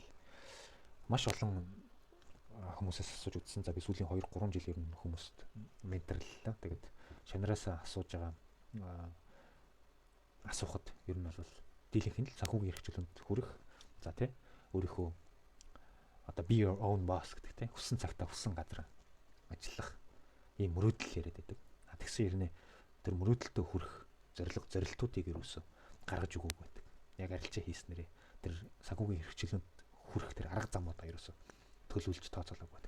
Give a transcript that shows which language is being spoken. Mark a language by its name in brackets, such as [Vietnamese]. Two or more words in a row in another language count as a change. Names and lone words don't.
[Mongolian] Маш олон хүмүүсээс асууж үзсэн. За би сүүлийн 2-3 жил ер нь хүмүүст менторллаа. Тэгээд шанараасаа асууж байгаа асуухад ер нь бол дийлэнх нь л санхүүгийн эрхчлөөнд хүрэх. За тий өөрийнхөө одоо [English] be your own boss [Mongolian] гэдэг тий хүссэн цагтаа хүссэн газар ажиллах ийм мөрөөдөл яриад байдаг. Тэгсэн хэрнээ тэр мөрөөдөлтөд хүрэх зорилтуудыг ерөөсө гаргаж өгөөг байдаг. Яг арилжаа хийснээрээ тэр санхүүгийн эрхчлөөнд хүрэх тэр арга замуудаа ерөөсө төлөвлөж тооцоолог байдаг.